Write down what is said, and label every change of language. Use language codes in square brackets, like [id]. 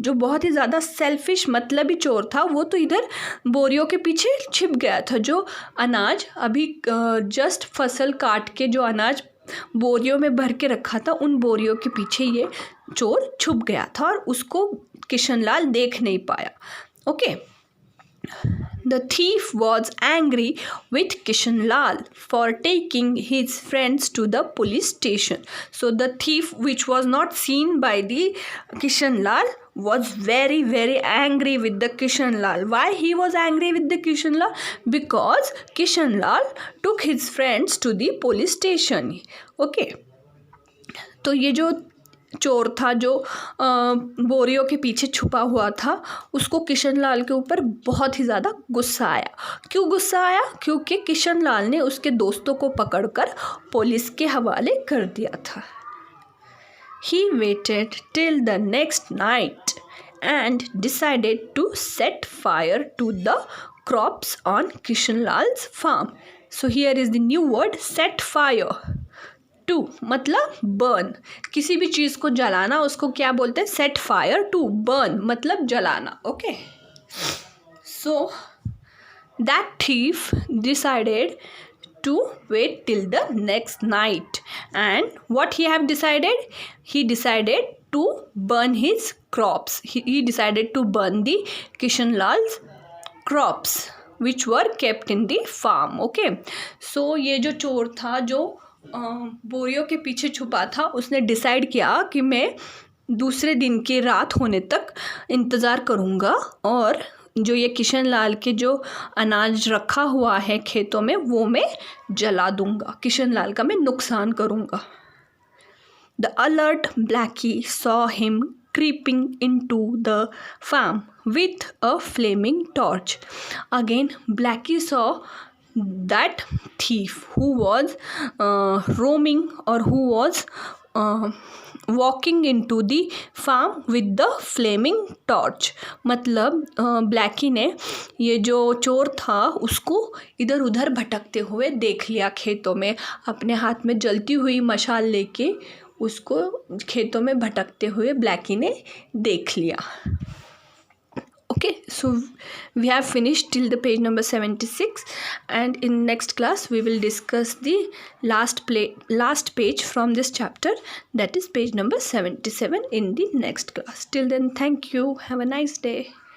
[hi] जो बहुत ही ज़्यादा सेल्फिश मतलबी चोर था वो तो इधर बोरियों के पीछे छिप गया था। जो अनाज अभी जस्ट फसल काट के जो अनाज बोरियों में भर के रखा था उन बोरियों के पीछे ये चोर छुप गया था और उसको किशनलाल देख नहीं पाया। [en] Okay, The thief was angry with Kishanlal for taking his friends to the police station. So the thief, which was not seen by the Kishanlal, was very very angry with the Kishanlal. Why he was angry with the Kishanlal? Because Kishanlal took his friends to the police station. [hi] Okay, तो ये जो चोर था जो बोरियों के पीछे छुपा हुआ था उसको किशनलाल के ऊपर बहुत ही ज़्यादा गुस्सा आया। क्यों गुस्सा आया? क्योंकि किशनलाल ने उसके दोस्तों को पकड़कर पुलिस के हवाले कर दिया था। [en] He waited till the next night and decided to set fire to the crops on Kishanlal's farm. So here is the new word, set fire. [hi] To मतलब बर्न, किसी भी चीज़ को जलाना उसको क्या बोलते हैं? [en] Set fire to. Burn [hi] मतलब जलाना। [en] Okay, so that thief decided to wait till the next night, and what he have decided? He decided to burn his crops. He decided to burn the Kishanlal's crops which were kept in the farm. [hi] Okay, so ये जो चोर था जो बोरियों के पीछे छुपा था उसने डिसाइड किया कि मैं दूसरे दिन की रात होने तक इंतज़ार करूँगा और जो ये किशन लाल के जो अनाज रखा हुआ है खेतों में वो मैं जला दूँगा, किशन लाल का मैं नुकसान करूँगा। [en] The alert Blackie saw him creeping into the farm with a flaming torch. Again, Blackie saw that thief who was roaming or who was walking into the farm with the flaming torch. [hi] मतलब Blackie ने ये जो चोर था उसको इधर उधर भटकते हुए देख लिया खेतों में, अपने हाथ में जलती हुई मशाल लेके उसको खेतों में भटकते हुए ब्लैकी ने देख लिया। [en] Okay, so we have finished till the page number 76, and in next class we will discuss the last page from this chapter, that is page number 77 in the next class. Till then, thank you, have a nice day.